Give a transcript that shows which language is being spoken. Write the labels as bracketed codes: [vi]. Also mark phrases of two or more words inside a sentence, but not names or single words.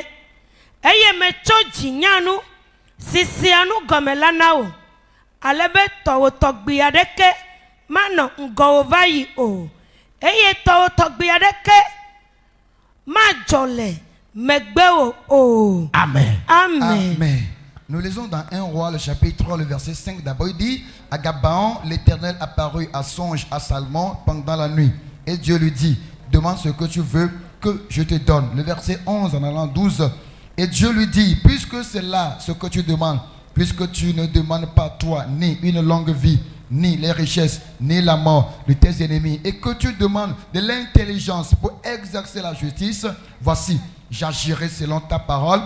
[ee] Eye metsɔ dzinyanu sisia nu gɔme la na wo. Ale be tɔwò tɔgbi aɖeke manɔ ŋgɔwò va yi o. Eye tɔwò tɔgbi aɖeke madzɔ le megbe o. Amen. Amen. Amen. [fr] Nous lisons dans 1 Roi, le chapitre 3, le verset 5 d'abord. Il dit, à Gabaon, l'Éternel apparut à songe à Salmon pendant la nuit. Et Dieu lui dit, demande ce que tu veux que je te donne. Le verset 11 en allant 12. Et Dieu lui dit, puisque c'est là ce que tu demandes, puisque tu ne demandes pas toi ni une longue vie, ni les richesses, ni la mort de tes ennemis, et que tu demandes de l'intelligence pour exercer la justice, voici, j'agirai selon ta parole.